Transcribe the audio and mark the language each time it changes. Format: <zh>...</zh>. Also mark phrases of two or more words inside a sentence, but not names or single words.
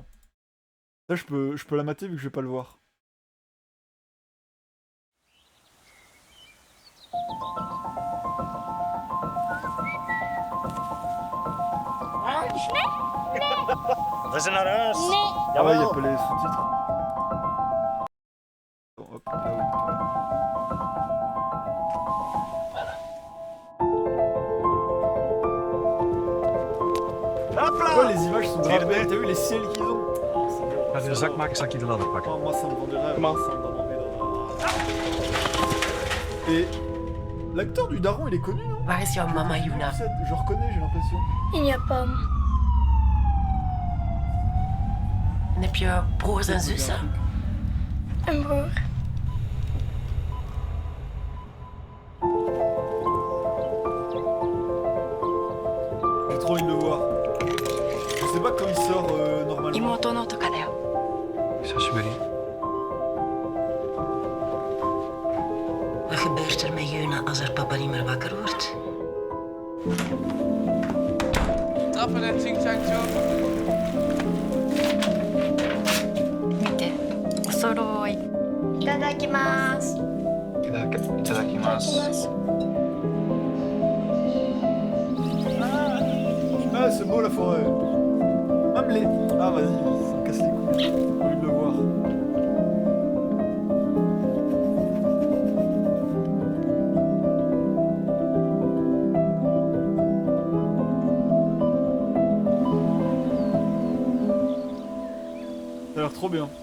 <fr>Ça, je peux la mater vu que je vais pas le voir. Ah ouais, y'a pas les sous-titres. Bon, hop, là, oui. Pourquoi les images sont grave belles? T'as vu les ciels qu'ils ont?</fr> <nl>Ga je de zak maken, zal ik je de ladder pakken?</nl> <fr>Oh, moi ça me vend du rêve. Ça me donne envie de... Et l'acteur du daron, il est connu, non?</fr> <nl>Waar is jouw mama, Yuna?</nl> <fr>Je reconnais, j'ai l'impression. Il n'y a pas.</fr> <nl>En heb je broers en zussen? Een broer.</nl> <fr>J'ai trop envie de le voir. Je sais pas quand il sort normalement.</fr> <ja>妹のとかだよ。久しぶり。</ja> <nl>Wat gebeurt er met Juna als haar papa niet meer wakker wordt? Trappen en ching-chang chong.</nl> <ja>見て、お揃い。いただきます。いただきます。</ja> <fr>Ah, c'est beau la forêt. Même les... Ah, vas-y. casse les couilles. J'ai envie de le voir. Ça a l'air trop bien.</fr>